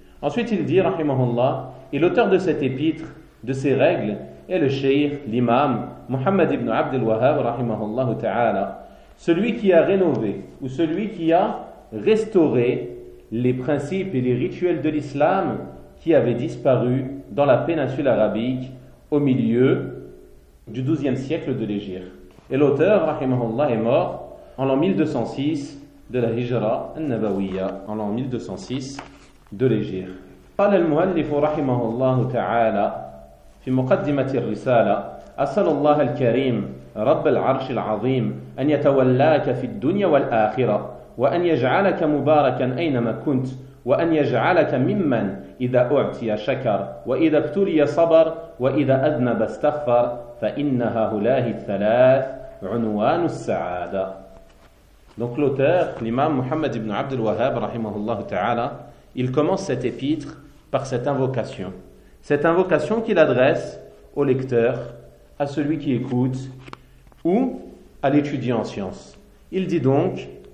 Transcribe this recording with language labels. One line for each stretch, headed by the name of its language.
French: Ensuite, il dit, rahimahullah, et l'auteur de cette épître, de ces règles, est le shaykh, l'imam, Muhammad ibn Abd al-Wahhab, rahimahullah ta'ala, celui qui a rénové ou celui qui a restauré les principes et les rituels de l'islam qui avaient disparu dans la péninsule arabique au milieu du XIIe siècle de l'Égypte. Et l'auteur, rahimahullah, est mort en l'an 1206 de la Hijra al-Nabawiyya, en l'an 1206 de l'Égypte.
Arabic: قال المؤلف رحمه الله تعالى في مقدمة الرسالة: أسأل الله الكريم رب العرش العظيم أن يتولاك في الدنيا والآخرة وأن يجعلك مباركا أينما كنت وأن يجعلك ممن إذا أعطي شكر وإذا ابتلي صبر وإذا أذنب استغفر فإنها هلاه الثلاث عنوان السعادة.
French: Donc l'auteur, l'imam Muhammad ibn Abd al-Wahhab
Arabic: رحمه الله تعالى,
French: il commence cette épître par cette invocation. Cette invocation qu'il adresse au lecteur, à celui qui écoute ou à l'étudiant en science. Il dit donc: